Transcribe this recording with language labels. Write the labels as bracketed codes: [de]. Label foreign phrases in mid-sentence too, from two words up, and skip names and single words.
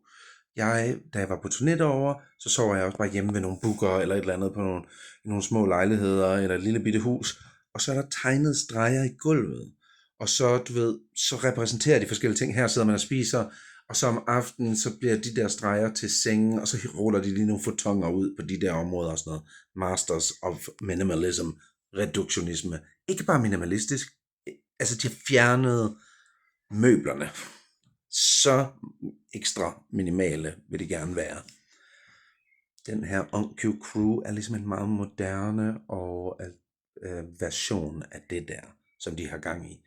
[da] Da jeg var på turné derovre, så sov jeg også bare hjemme ved nogle booker eller et eller andet på nogle små lejligheder eller et lille bitte hus. Og så er der tegnet streger i gulvet. Og så, du ved, så repræsenterer de forskellige ting. Her sidder man og spiser, og så om aftenen, så bliver de der streger til sengen, og så ruller de lige nogle fotonger ud på de der områder og sådan noget. [en] Masters of minimalism, [da] reduktionisme. Ikke bare minimalistisk, altså de har fjernet møblerne. Så ekstra minimale vil de gerne være. Den her OnQ Crew er ligesom en meget moderne og version af det der, som de har gang i.